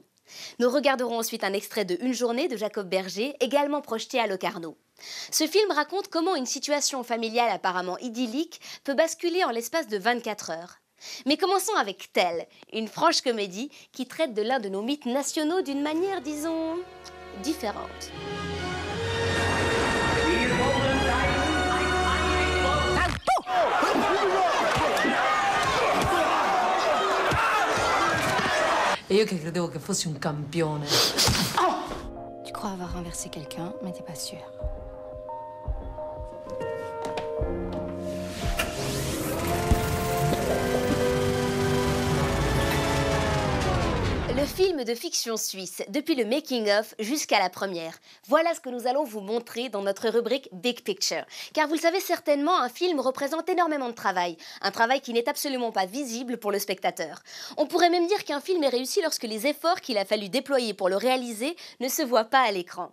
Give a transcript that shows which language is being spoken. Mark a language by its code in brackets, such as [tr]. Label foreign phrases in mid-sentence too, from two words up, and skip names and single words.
[fr] Nous regarderons ensuite un extrait de Une journée de Jacob Berger, également projeté à Locarno. Ce film raconte comment une situation familiale apparemment idyllique peut basculer en l'espace de 24 heures. Mais commençons avec Tell, une franche comédie qui traite de l'un de nos mythes nationaux d'une manière, disons, différente. [it] E io che credevo che fossi un campione. [fr] Tu crois avoir renversé quelqu'un, mais t'es pas sûr. Le film de fiction suisse, depuis le making-of jusqu'à la première. Voilà ce que nous allons vous montrer dans notre rubrique Big Picture. Car vous le savez certainement, un film représente énormément de travail. Un travail qui n'est absolument pas visible pour le spectateur. On pourrait même dire qu'un film est réussi lorsque les efforts qu'il a fallu déployer pour le réaliser ne se voient pas à l'écran.